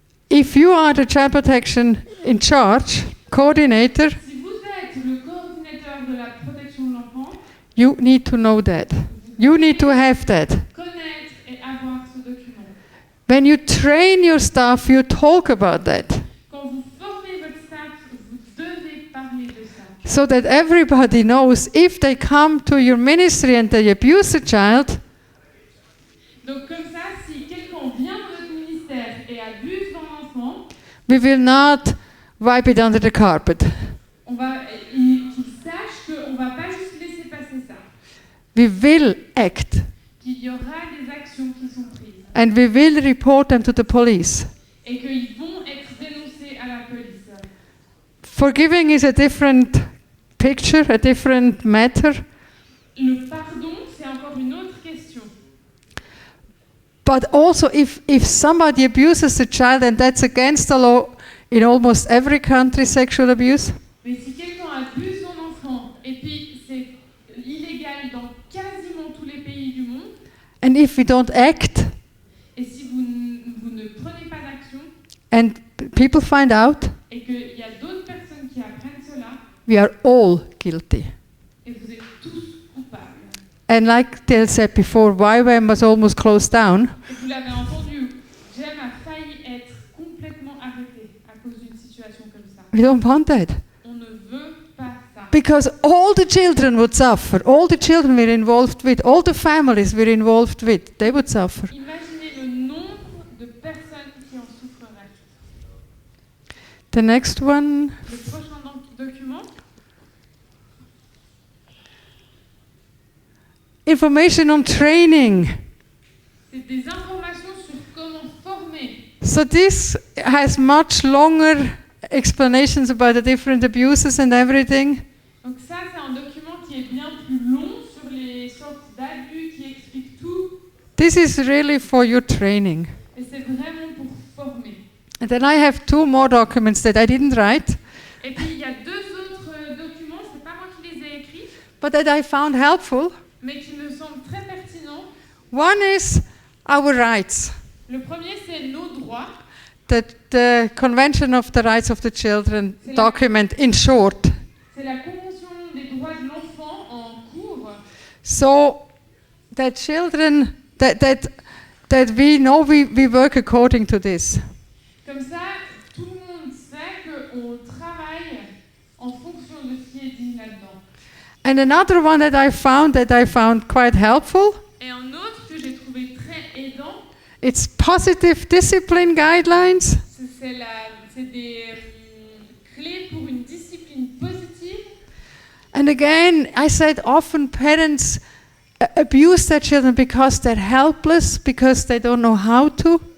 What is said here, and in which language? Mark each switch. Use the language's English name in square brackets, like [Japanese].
[English] If you are the child protection in charge, coordinator, [French] Si vous êtes le coordinateur de la protection de l'enfant, [English] you need to know that. You need to have that. [French] connaître et avoir ce document. [English] When you train your staff, you talk about that. [French] Quand vous formez votre staff, vous devez parler de ça. [English] So that everybody knows if they come to your ministry and they abuse a child, [French] Donc comme ça, si quelqu'un vient dans notre ministère et abuse d'un enfant, [English] we will not wipe it under the carpet. [French] Qu'ils sachent qu'on ne va pas juste laisser passer ça. [English] We will act [French] Qu'il y aura des actions qui sont prises. [English] and we will report them to the police. [French] Et qu'ils vont être dénoncés à la police. [English] Forgiving is a different picture, a different matter, [French] Le pardon, c'est encore une autre question. [English] but also if somebody abuses a child, and that's against the law in almost every country, sexual abuse, [French] Mais si quelqu'un abuse son enfant, et puis c'est illégal dans quasiment tous les pays du monde, [English] and if we don't act [French] et si vous ne prenez pas d'action, [English] and people find out, [French] et qu'il y a d'autres personnes qui apprennent cela, [English] we are all guilty. [French] et vous êtes tous coupables. [English] And like Dale said before, YWAM was almost closed down. [French] Et vous l'avez entendu, Jem a failli être complètement arrêté à cause d'une situation comme ça. [English] We don't want that. [French] On ne veut pas ça. [English] Because all the children would suffer. All the children we're involved with, all the families we're involved with, they would suffer. [French] Imaginez le nombre de personnes qui en souffreraient. [English] The next one. [French] Le prochain document, [English] Information on training. [French] c'est des informations sur comment former. [English] So this has much longer explanations about the different abuses and everything. [French] Donc ça, c'est un document qui est bien plus long sur les sortes d'abus, qui explique tout. [English] This is really for your training. [French] Et c'est vraiment pour former. [English] And then I have 2 more documents that I didn't write, [French] Et puis il y a 2 autres documents, c'est pas moi qui les ai écrits, [English] but that I found helpful. [French] mais qui me semblent très pertinents. [English] One is our rights. [French] Le premier, c'est nos droits. [English] The Convention of the Rights of the Children [French] C'est la- [English] document in short. [French] C'est la Convention des droits de l'enfant en cours. [English] So that children that we know we work according to this. [French] Comme ça, tout le monde sait qu'on travaille en fonction de ce qui est dit là-dedans. [English] And another one that I found quite helpful. [French] Et un autre que j'ai trouvé très aidant, [English] It's positive discipline guidelines. [French] c'est des clés pour une discipline positive. [English] And again, I said often parents abuse their children because they're helpless, because they don't know how to.